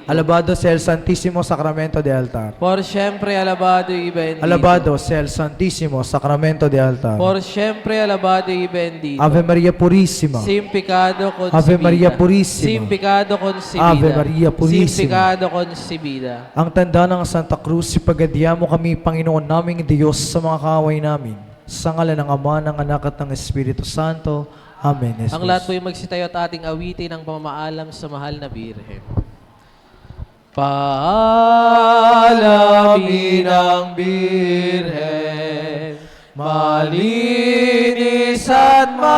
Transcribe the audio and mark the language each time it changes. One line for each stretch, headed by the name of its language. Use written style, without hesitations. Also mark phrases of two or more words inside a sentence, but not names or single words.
Spanish: Alabado sea el Santísimo Sacramento de altar. Por siempre alabado y bendito. Alabado sea el Santísimo Sacramento de altar. Por siempre alabado y bendito. Ave María Purísima. Sin pecado concebida. Ave María Purísima. Sin pecado concebida. Ave María Purísima. Sin pecado concebida.
Filipino: Ang tanda ng Santa Cruz, ipagadiamo kami, Panginoon naming Diyos, sa mga kaaway namin. Sa ngalan ng Ama, ng Anak at ng Espiritu Santo. Amen. Jesus. Ang lahat po ay magsitayo at ating awitin ang pamamaalam sa mahal na Birhen. Paalamin ang Birhen, malinis at